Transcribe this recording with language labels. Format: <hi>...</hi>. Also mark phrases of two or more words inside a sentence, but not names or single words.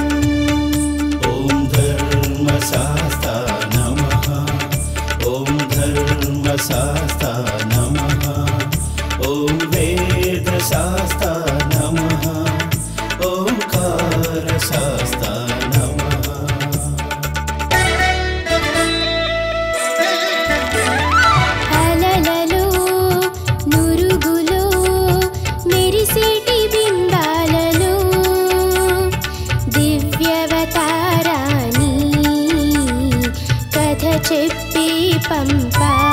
<sa>ॐ धर्मशास्ता नमः ॐ धर्मशास्ता नमः ॐ वेदशास्ता नमः ओंकारशास्ता नमः</sa> <te>అలలలో నురుగులో మెరిసేటి బింబాలలో దివ్యవతారాని కథ చెప్పే పంపా</te>